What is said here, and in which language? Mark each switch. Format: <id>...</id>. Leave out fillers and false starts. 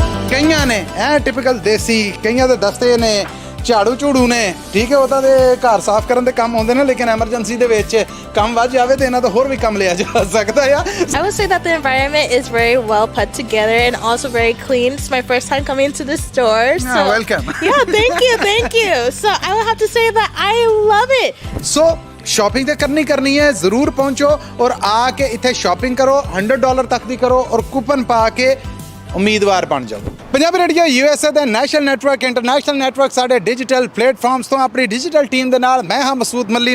<pa>ਕਈਆਂ ਨੇ ਐ ਟਿਪੀਕਲ ਦੇਸੀ, ਕਈਆਂ ਦੇ ਦਸਤੇ ਨੇ ਝਾੜੂ ਝੂੜੂ ਨੇ, ਠੀਕ ਹੈ, ਉਹਦਾ ਦੇ ਘਰ ਸਾਫ਼ ਕਰਨ ਦੇ ਕੰਮ ਆਉਂਦੇ ਨੇ, ਲੇਕਿਨ ਐਮਰਜੈਂਸੀ ਦੇ ਵਿੱਚ ਕੰਮ ਵੱਧ ਜਾਵੇ ਤੇ ਇਹਨਾਂ ਤੋਂ ਹੋਰ ਵੀ ਕੰਮ ਲਿਆ ਜਾ ਸਕਦਾ ਆ।</pa> <en>I would say that the environment is very well put together and also very clean. It's my first time coming to the store. So welcome. Yeah, thank you. So I would have to say that I love it.</en> <pa>So shopping ਤੇ ਕਰਨੀ ਹੈ, ਜ਼ਰੂਰ ਪਹੁੰਚੋ ਔਰ ਆ ਕੇ ਇੱਥੇ shopping ਕਰੋ, $100 ਤੱਕ ਦੀ ਕਰੋ ਔਰ ਕੂਪਨ ਪਾ ਕੇ ਉਮੀਦਵਾਰ ਬਣ ਜਾਓ। ਪੰਜਾਬੀ ਰੇਡੀਓ USA ਦਾ ਨੈਸ਼ਨਲ ਨੈਟਵਰਕ, ਇੰਟਰਨੈਸ਼ਨਲ ਨੈਟਵਰਕ ਸਾਡੇ ਡਿਜੀਟਲ ਪਲੇਟਫਾਰਮਸ ਤੋਂ ਆਪਣੀ ਡਿਜੀਟਲ ਟੀਮ ਦੇ ਨਾਲ ਮੈਂ ਹਾਂ ਮਸੂਦ ਮੱਲੀ।</pa>